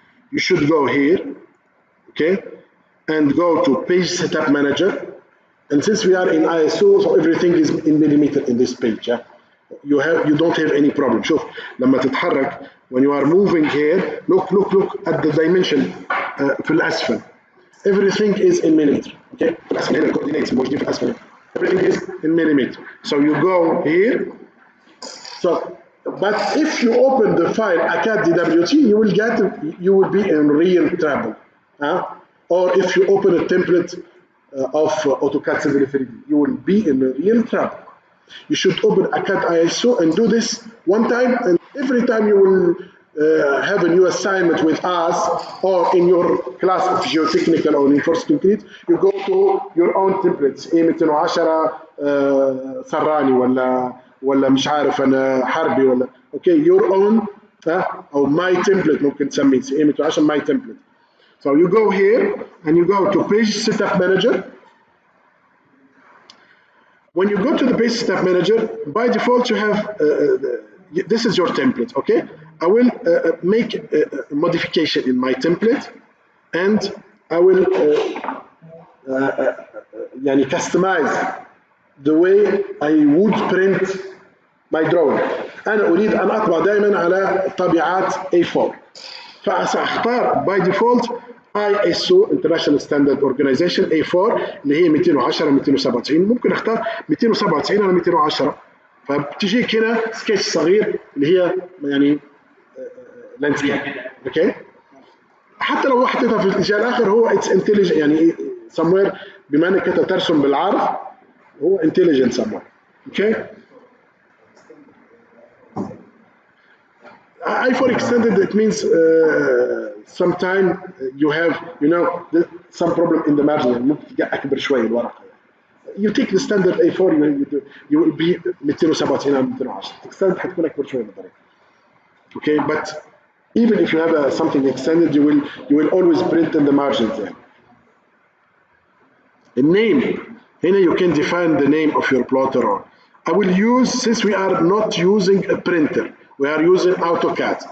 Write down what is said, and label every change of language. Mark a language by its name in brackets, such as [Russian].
[English] You should go here, okay, and go to page setup manager. And since we are in ISO, so everything is in millimeter in this page. Yeah? You don't have any problem. [Arabic] شوف لما تتحرك [English] when you are moving here, look at the dimension [Arabic] في الأسفل. [English] Everything is in millimeter. [Arabic] Okay, الأسفل هنا coordinates موجودين في الأسفل. [English] Everything is in millimeter. So you go here. So, but if you open the file Autocad DWT, you will be in real trouble. Or if you open a template of AutoCAD Civil 3D, you will be in real trouble. You should open Autocad ISO and do this one time, and every time you will have a new assignment with us or in your class of geotechnical or reinforcement concrete, you go to your own templates. [Arabic] A210 سراني ولا مش عارف انا حربي ولا اوكي [English] your own [Arabic] او [English] my template [Arabic] ممكن تسميه A210 my template. [English] So you go here and you go to page setup manager. When you go to the page setup manager, by default you have this is your template. Okay, I will make a modification in my template and I will customize the way I would print my drawing. [Arabic] أنا أريد أن أطبع دائما على طابعات A4. فسأختار [English] by default [Arabic] ISO International Standard Organization A4 اللي هي 210 297. ممكن أختار 297 على 210. فبتجيك هنا سكتش صغير اللي هي يعني لاندسكيب. اوكي. حتى لو حطيتها في الاتجاه الآخر هو [English] it's intelligent [Arabic] يعني somewhere بما انك انت ترسم بالعرض هو [English] intelligent somewhere. Okay. I4 extended, it means sometime you have some problem in the margin. [Arabic] ممكن تجي أكبر شوي الورقة. [English] You take the standard A4 you will be 297 على 210. [Arabic] Extended حتكون أكبر شوي بالطريقة. [English] Okay, but even if you have something extended, you will always print in the margins there. The name. Here you can define the name of your plotter. Or I will use, since we are not using a printer, we are using AutoCAD.